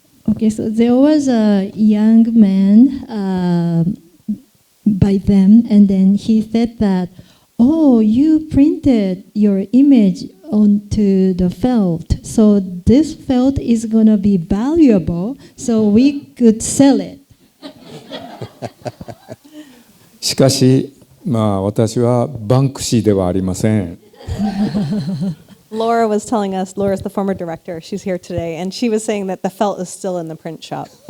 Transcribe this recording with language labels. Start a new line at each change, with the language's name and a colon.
English: Okay, so there was a young man by them, and then he said that, "Oh, you printed your image onto the felt, so this felt is gonna be valuable, so we could sell it."
Japanese: しかし、私はバンクシーではありません。
English: Laura was telling us, Laura's the former director, she's here today, and she was saying that the felt is still in the print shop.